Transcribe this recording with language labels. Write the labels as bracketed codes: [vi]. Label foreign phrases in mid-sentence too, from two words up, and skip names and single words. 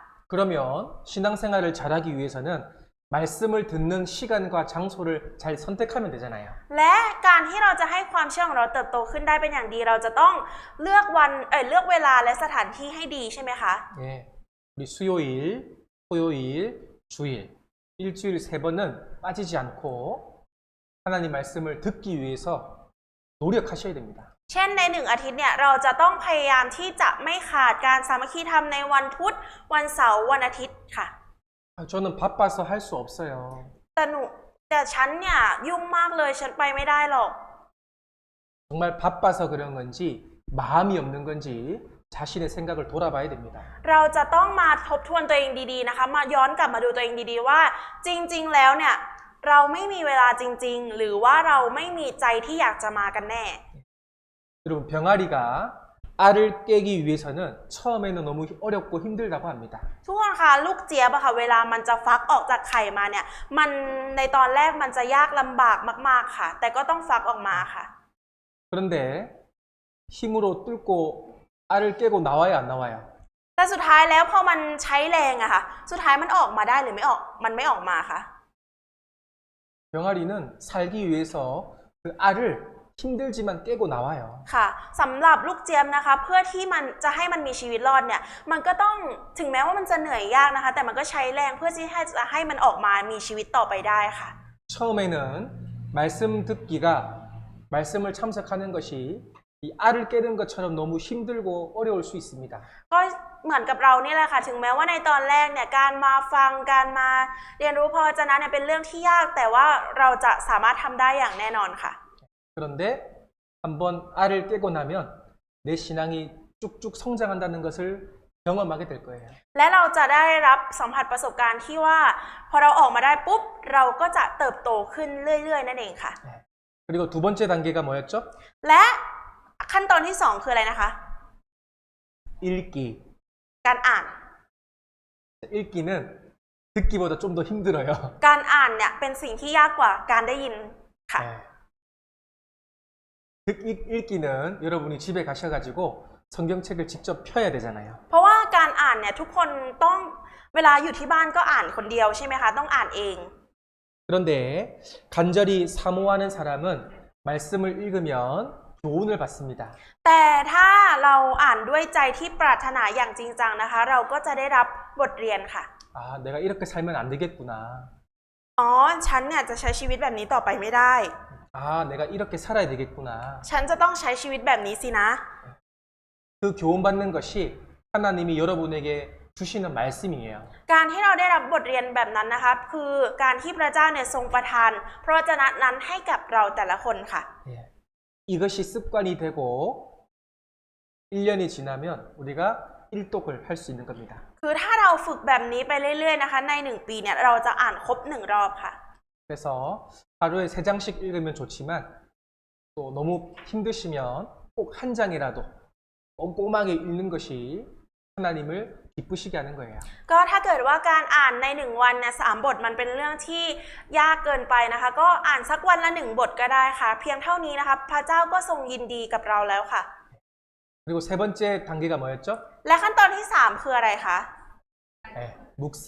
[ko] 그러면 신앙생활을 잘하기 위해서는 말씀을 듣는 시간과 장소를 잘 선택하면 되잖아요. [th] และการที่เราจะให้ความเชื่อของเราเติบโตขึ้นได้เป็นอย่างดีเราจะต้องเลือกเลือกเวลาและสถานที่ให้ดีใช่ไหมคะ [ko] 예, 우리 수요일, 토요일, 주일 일주일 3번은 빠지지 않고 하나님 말씀을 듣기 위해서 노력하셔야 됩니다. [th] เช่นใน1อาทิตย์เนี่ยเราจะต้องพยายามที่จะไม่ขาดการสามัคคีธรรมในวันพุธวันเสาร์วันอาทิตย์ค่ะ [ko] 저는 바빠서 할 수 없어요. [th] แต่ฉันเนี่ยยุ่งมากเลยฉันไปไม่ได้หรอก [ko] 정말 바빠서 그런 건지 마음이 없는 건지 자신의 생각을 돌아봐야 됩니다. [th] เราจะต้องมาทบทวนตัวเองดีๆนะคะมาย้อนกลับมาดูตัวเองดีๆว่าจริงๆแล้วเนี่ยเราไม่มีเวลาจริงๆหรือว่าเราไม่มีใจที่อยากจะมากันแน่ [ko] 여러분 병아리가 알을 깨기 위해서는 처음에는 너무 어렵고 힘들다고 합니다. [th] ทุกคนคะลูกเจี๊ยบอะค่ะเวลามันจะฟักออกจากไข่มาเนี่ยมันในตอนแรกมันจะยากลำบากมากๆค่ะแต่ก็ต้องฟักออกมาค่ะ [ko] 그런데 힘으로 뚫고 알을 깨고 나와요, 안 나와요? [th] แต่สุดท้ายแล้วพอมันใช้แรงอะค่ะสุดท้ายมันออกมาได้หรือไม่ออกมันไม่ออกมาคะ [ko] 병아리는 살기 위해서 그 알을 힘들지만 깨고 나와요. [th] ค่ะสำหรับลูกเจี๊ยบนะคะเพื่อที่มันจะให้มันมีชีวิตรอดเนี่ยมันก็ต้องถึงแม้ว่ามันจะเหนื่อยยากนะคะแต่มันก็ใช้แรงเพื่อที่จะให้มันออกมามีชีวิตต่อไปได้ค่ะ [ko] 처음에는 말씀 듣기가 말씀을 참석하는 것이 이 알을 깨는 것처럼 너무 힘들고 어려울 수 있습니다. [th] ก็เหมือนกับเรานี่แหละค่ะถึงแม้ว่าในตอนแรกเนี่ยการมาฟังการมาเรียนรู้พระวจนะเนี่ยเป็นเรื่องที่ยากแต่ว่าเราจะสามารถทำได้อย่างแน่นอนค่ะ [ko] 그런데 한번 알을 깨고 나면 내 신앙이 쭉쭉 성장한다는 것을 경험하게 될 거예요. [th] และเราจะได้รับสัมผัสประสบการณ์ที่ว่าพอเราออกมาได้ปุ๊บเราก็จะเติบโตขึ้นเรื่อยๆนั่นเองค่ะ [ko] 그리고 두 번째 단계가 뭐였죠? [th] และขั้นตอนที่สองคืออะไรนะคะ [ko] 읽기. [th] การอ่าน [ko] 읽기는 듣기보다 좀 더 힘들어요. [th] การอ่านเนี่ยเป็นสิ่งที่ยากกว่าการได้ยินค่ะ [ko] 읽기는 여러분이 집에 가셔가지고 성경책을 직접 펴야 되잖아요. [th] เพราะว่าการอ่านเนี่ยทุกคนต้องเวลาอยู่ที่บ้านก็อ่านคนเดียวใช่ไหมคะต้องอ่านเอง [ko] 그런데 간절히 사모하는 사람은 말씀을 읽으면 교훈을 받습니다. [th] แต่ถ้าเราอ่านด้วยใจที่ปรารถนาอย่างจริงจังนะคะเราก็จะได้รับบทเรียนค่ะ [ko] 아, 내가 이렇게 살면 안 되겠구나. [th] อ๋อฉันเนี่ยจะใช้ชีวิตแบบนี้ต่อไปไม่ได้ [ko] 아, 내가 이렇게 살아야 되겠구나. [th] ฉันจะต้องใช้ชีวิตแบบนี้สินะ [ko] 그 교훈받는 것이 하나님이 여러분에게 주시는 말씀이에요. [th] การที่เราได้รับบทเรียนแบบนั้นนะคะคือการที่พระเจ้าเนี่ยทรงประทานพระวจนะนั้นให้กับเราแต่ละคนค่ะ [ko] 예. 이것이 습관이 되고 1년이 지나면 우리가 일독을 할 수 있는 겁니다. [th] คือถ้าเราฝึกแบบนี้ไปเรื่อยๆนะคะใน1 ปีเนี่ยเราจะอ่านครบ1 รอบค่ะ [ko] 그래서 하루에 3장씩 읽으면 좋지만 또 너무 힘드시면 꼭 한 장이라도 꼼꼼하게 읽는 것이 하나님을 기쁘시게 하는 거예요. [th] ก็ถ้าเกิดว่าการอ่านใน1 วันเนี่ย3 บทมันเป็นเรื่องที่ยากเกินไปนะคะก็อ่านสักวันละ1 บทก็ได้ค่ะเพียงเท่านี้นะคะพระเจ้าก็ทรงยินดีกับเราแล้วค่ะ [ko] 그리고 세 번째 단계가 뭐였죠? [th] และขั้นตอนที่3คืออะไรคะ [ko] 예, 묵상.